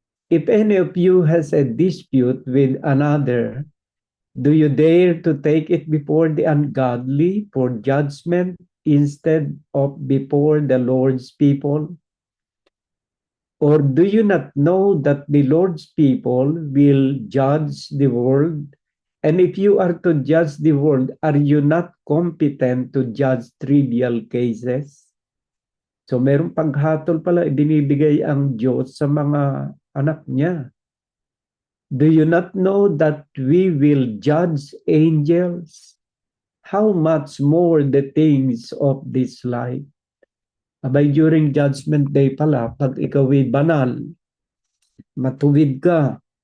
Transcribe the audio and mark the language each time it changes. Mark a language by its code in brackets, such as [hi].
[en] If any of you has a dispute with another, do you dare to take it before the ungodly for judgment instead of before the Lord's people? Or do you not know that the Lord's people will judge the world? And if you are to judge the world, are you not competent to judge trivial cases? [tl] So merong paghatol pala ibinibigay ang Diyos sa mga anak niya. [en] Do you not know that we will judge angels? How much more the things of this life? [tl] Abay, [en] during Judgment Day [tl] pala, pag ikaw ay banal, matuwid ka.